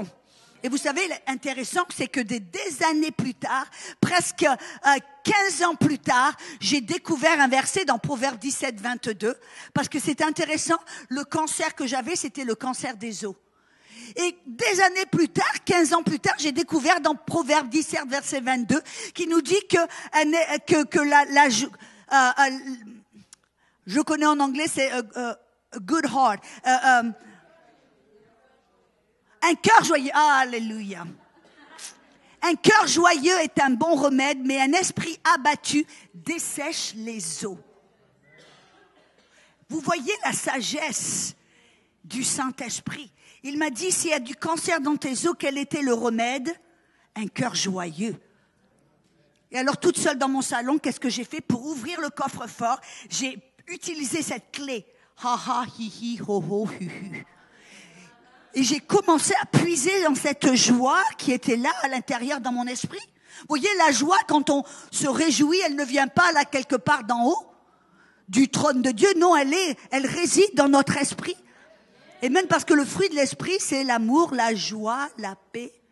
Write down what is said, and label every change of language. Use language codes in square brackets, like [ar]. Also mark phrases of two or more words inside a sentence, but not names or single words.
[fr] Et vous savez, l'intéressant, c'est que des années plus tard, presque 15 ans plus tard, j'ai découvert un verset dans Proverbe 17, 22, parce que c'est intéressant, le cancer que j'avais, c'était le cancer des os. Et des années plus tard, 15 ans plus tard, j'ai découvert dans Proverbe 17, verset 22, qui nous dit que je connais en anglais, c'est [en] good heart, [fr] un cœur joyeux, alléluia. Un cœur joyeux est un bon remède, mais un esprit abattu dessèche les os. Vous voyez la sagesse du Saint-Esprit. Il m'a dit, s'il y a du cancer dans tes os, quel était le remède? Un cœur joyeux. Et alors, toute seule dans mon salon, qu'est-ce que j'ai fait pour ouvrir le coffre-fort? J'ai utilisé cette clé. Ha ha, hi hi, ho ho, hu hu. Et j'ai commencé à puiser dans cette joie qui était là à l'intérieur dans mon esprit. Vous voyez, la joie, quand on se réjouit, elle ne vient pas là quelque part d'en haut, du trône de Dieu. Non, elle réside dans notre esprit. Et même parce que le fruit de l'esprit, c'est l'amour, la joie, la paix.